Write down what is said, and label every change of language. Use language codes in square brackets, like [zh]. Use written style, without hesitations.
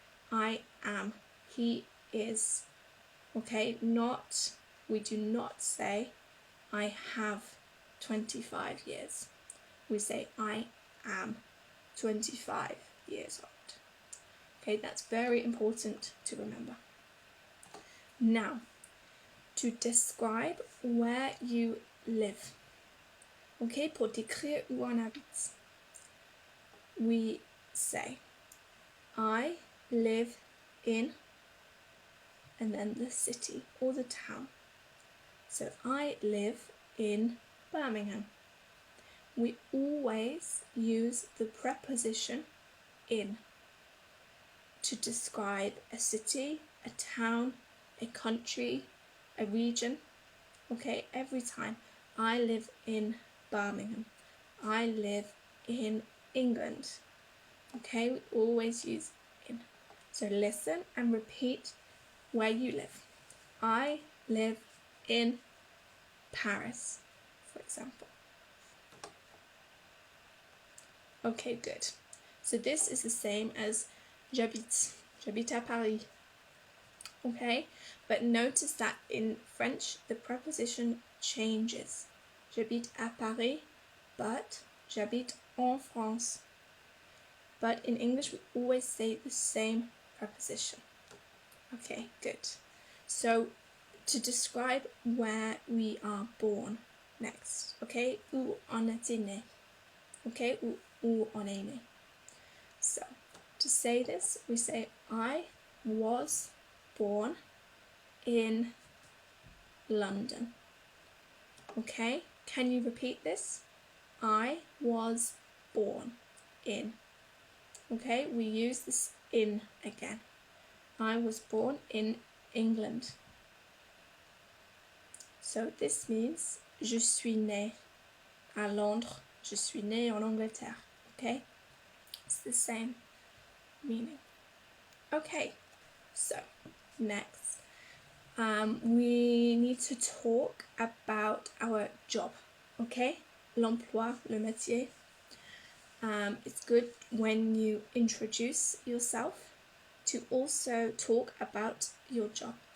[en] I am, he is. Okay, we do not say I have 25 years. We say I am 25 years old. Okay, that's very important to remember. Now, to describe where you live. [fr] Okay, pour décrire où on habite. [en] We say, I live in, and then the city or the town. So I live in Birmingham. We always use the preposition in to describe a city, a town, a country, a region. Okay, every time. I live in Birmingham. I live in England. Okay, we always use in. So listen and repeat where you live. I live in Paris, for example. Okay, good. So this is the same as [fr] j'habite à Paris. [en] Okay, but notice that in French the preposition changes. [fr] J'habite à Paris, [en] but [fr] j'habite en France. [en] But in English we always say the same preposition. Okay, good. So to describe where we are born next, okay, [fr] où on est né, [en] okay, où on est né. So to say this, we say I was born in London. Okay, can you repeat this? I was born in. Okay, we use this in again. I was born in England. [fr] So this means je suis né à Londres. Je suis né en Angleterre. [en] Okay, it's the same meaning. Okay, so next we need to talk about our job. Okay, [fr] l'emploi, le métier. [en] It's good when you introduce yourself to also talk about your job.